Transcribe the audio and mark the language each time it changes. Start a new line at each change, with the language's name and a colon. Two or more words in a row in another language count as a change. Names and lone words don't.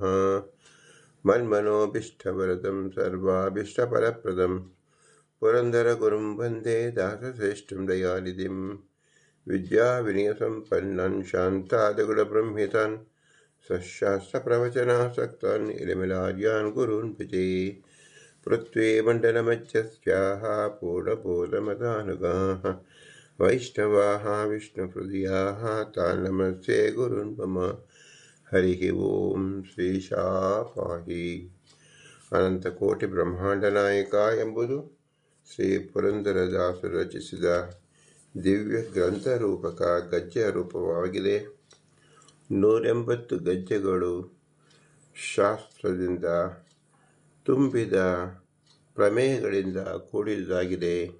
Sanskrit: मन्मनोभीष्टवरदं सर्वाभीष्टफलप्रदं पुरन्दरगुरुं वन्दे दासश्रेष्ठं दयानिधिं विद्याविनयसम्पन्नं शान्तादिगुणब्रह्मितान् सशास्त्रप्रवचनासक्तान् इलमिलार्यान् गुरून् भजे। पृथ्वीमण्डलमध्यस्थाः पूर्णबोधमतानुगाः वैष्णवाः विष्णुहृदयाः तान् नमस्ते गुरून् मम। हरिः ओं ಶ್ರೀಶಾಪಾಹಿ.
Kannada: ಅನಂತಕೋಟಿ ಬ್ರಹ್ಮಾಂಡ ನಾಯಕ ಎಂಬುದು ಶ್ರೀ ಪುರಂದರದಾಸರು ರಚಿಸಿದ ದಿವ್ಯ ಗ್ರಂಥ ರೂಪಕ ಗದ್ಯ ರೂಪವಾಗಿದೆ. 180 ಗದ್ಯಗಳು ಶಾಸ್ತ್ರದಿಂದ ತುಂಬಿದ ಪ್ರಮೇಯಗಳಿಂದ ಕೂಡಿದಾಗಿದೆ.